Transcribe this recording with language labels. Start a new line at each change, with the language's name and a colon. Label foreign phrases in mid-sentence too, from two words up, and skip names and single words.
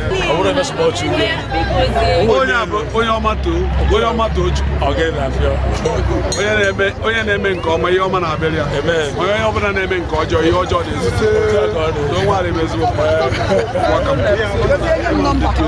Igbo: Ọ bụrụ ebe
English: small children.
Igbo: Onye a bụ onye ọma too, onye ọma too Chukwu. Ọ gaghị na-afịa. Onye na-eme, onye na-eme nke ọma, ihe ọma na-abịara ya. Amen. Onye ọbụla na-eme nke ọjọọ, ihe ọjọọ na-ezute. Otu a ka ọ dị. N'onwe anyị bụ ezigbo mmadụ.
English: Welcome.